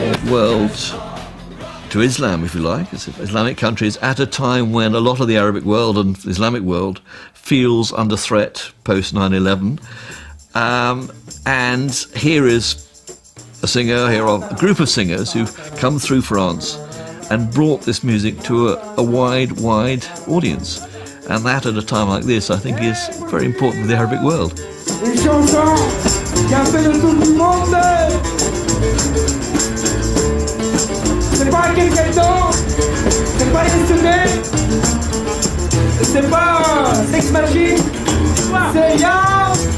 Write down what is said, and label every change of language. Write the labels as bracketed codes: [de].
[en] Well, to Islam, if you like, Islamic countries, at a time when a lot of the Arabic world and the Islamic world feels under threat post 9/11. And here is a group of singers who've come through France and brought this music to a wide audience. And that at a time like this, I think, is very important for the Arabic world. [fr] Une chanson qui a fait le tour du monde. C'est pas quelqu'un d'autre, c'est pas Yesterday, c'est pas Sex Machine, c'est Ya